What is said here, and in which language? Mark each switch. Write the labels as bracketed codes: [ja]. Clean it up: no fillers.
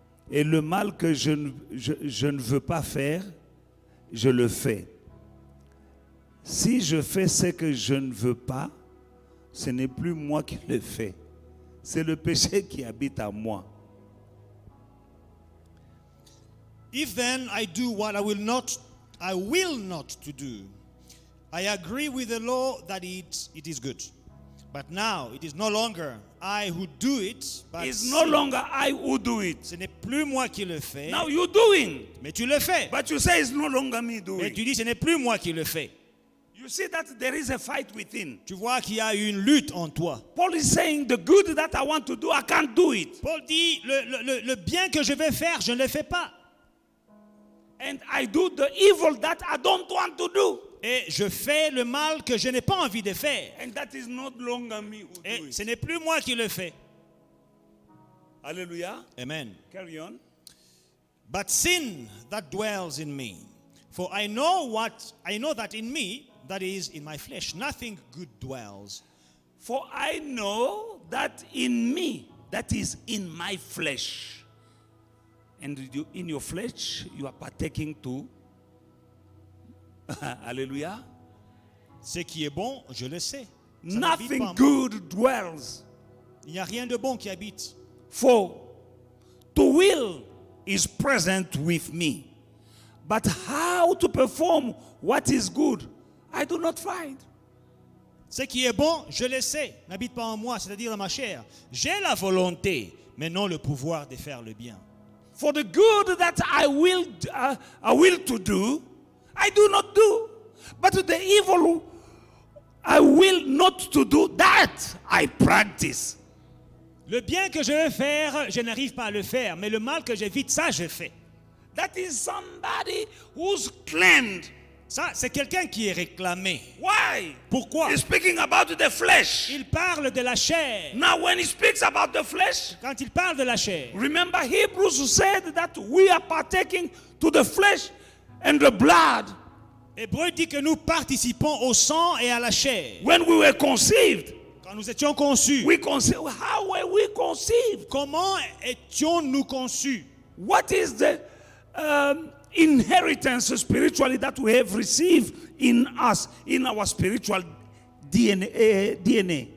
[fr] Et le mal que je ne veux pas faire, je le fais. Si je fais ce que je ne veux pas, ce n'est plus moi qui le fais. C'est le péché qui habite en moi. [en] If then I do what I will not to do, I agree with the law that it is good. But now it is no longer I who do it, but It's no longer I who do it. [fr] ce n'est plus moi qui le fais, [en] Now you're doing. [fr] mais tu le fais. [en] But you say it's no longer me doing. [fr] tu dis ce n'est plus moi qui le fais. [en] You see that there is a fight within. [fr] Tu vois qu'il y a une lutte en toi. [en] Paul is saying the good that I want to do, I can't do it. [fr] Paul dit le bien que je vais faire, je ne le fais pas. [en] And I do the evil that I don't want to do. [fr] Et je fais le mal que je n'ai pas envie de faire. [en] And that is not longer me who do [fr] Et [en] it. [fr] ce n'est plus moi qui le fais. [en] Hallelujah. Amen. Carry on. But sin that dwells in me, for I know that in me, that is in my flesh, nothing good dwells. For I know that in me, that is in my flesh. And in your flesh, you are partaking to. Hallelujah. [fr] Ce qui est bon, je le sais. Ça n'habite pas en moi. [en] good dwells. [fr] Il n'y a rien de bon qui habite. [en] For to will is present with me. But how to perform what is good, I do not find. [fr] Ce qui est bon, je le sais, n'habite pas en moi, c'est-à-dire dans ma chair. J'ai la volonté, mais non le pouvoir de faire le bien. [en] For the good that I will to do, I do not do. But the evil I will not to do, that I practice. [fr] Le bien que je veux faire, je n'arrive pas à le faire, mais le mal que j'évite, ça je fais. [en] That is somebody who's claimed. [fr] Ça, c'est quelqu'un qui est réclamé. [en] Why? [fr] Pourquoi? [en] He's speaking about the flesh. [fr] Il parle de la chair. [en] Now when he speaks about the flesh, [fr] Quand il parle de la chair, [en] remember Hebrews said that we are partaking to the flesh and the blood. [fr] Hébreu dit que nous participons au sang et à la chair. [en] When we were conceived, [fr] Quand nous étions conçus, [en] how were we conceived? [fr] comment étions-nous conçus? [en] What is the inheritance spiritually that we have received in us, in our spiritual DNA?